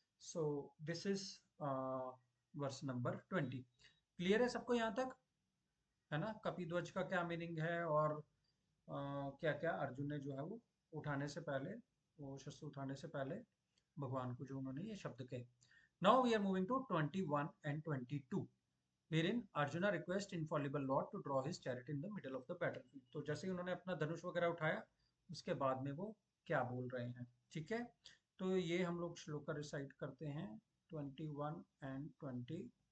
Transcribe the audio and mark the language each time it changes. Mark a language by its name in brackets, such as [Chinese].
[English] So this is verse number 20। [Hindi] Clear है सबको यहाँ तक, है ना? कपिध्वज का क्या मीनिंग है, और क्या क्या अर्जुन ने जो है वो उठाने से पहले, वो शस्त्र उठाने से पहले भगवान को जो उन्होंने ये शब्द कहे। [English] Now we are moving to 21 and 22, wherein Arjuna request infallible Lord to draw his chariot in the middle of the battlefield। [Hindi] तो जैसे ही उन्होंने अपना धनुष वगैरह उठाया, उसके बाद में वो क्या बोल रहे हैं, ठीक है। तो ये हम लोग श्लोक का रिसाइट करते हैं 21 and 22।